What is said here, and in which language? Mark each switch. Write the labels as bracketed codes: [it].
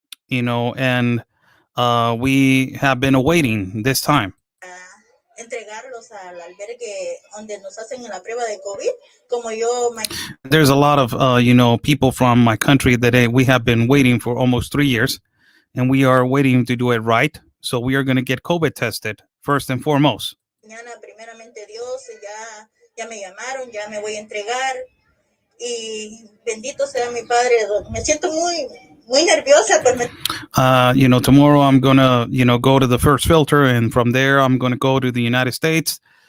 [en] And we have been awaiting this time. [es] Entregarlos al albergue donde nos hacen la prueba de COVID, como yo. [en] There's a lot of people from my country that we have been waiting for almost 3 years, and we are waiting to do it right. So we are going to get COVID tested first and foremost. [es] Mañana, primeramente Dios, ya me llamaron, ya me voy a entregar y bendito sea mi Padre. Me siento muy nerviosa. [en] Tomorrow I'm gonna go to the first filter, and from there I'm gonna go to the United States.